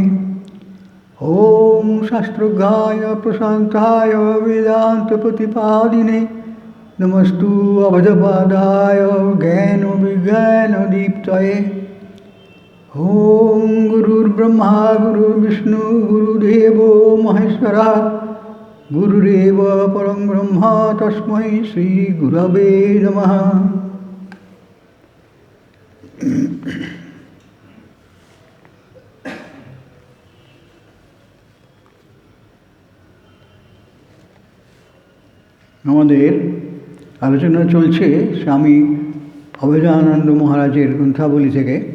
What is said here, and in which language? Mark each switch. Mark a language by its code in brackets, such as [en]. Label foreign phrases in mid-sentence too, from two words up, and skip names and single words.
[sa] ॐ शास्त्रज्ञाय प्रशान्ताय वेदान्तप्रतिपादिने नमस्तु अभयपादाय ज्ञानविज्ञानदीप्तये। ॐ गुरुर्ब्रह्मा गुरुर्विष्णु गुरुदेवो महेश्वरः गुरुरेव परं ब्रह्म तस्मै श्रीगुरवे नमः। [bn] আমাদের আলোচনা চলছে স্বামী অভেদানন্দ মহারাজের গ্রন্থাবলী থেকে।